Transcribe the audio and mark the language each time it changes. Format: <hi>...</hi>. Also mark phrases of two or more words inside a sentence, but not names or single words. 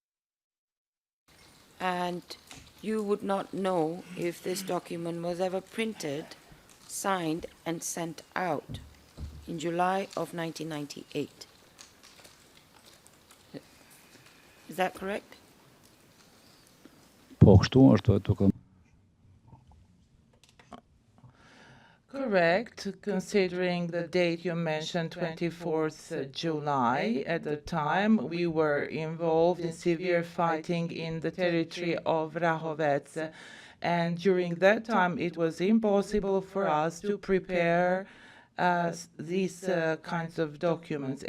<en>And you would not know if this document was ever printed, signed, and sent out in July of 1998. Is that correct?</en> <sq>Po. Kështu është tukë.</sq> <en>Correct, considering the date you mentioned, 24th July. At the time, we were involved in severe fighting in the territory of Rahovec. And during that time, it was impossible for us to prepare these kinds of documents.</en>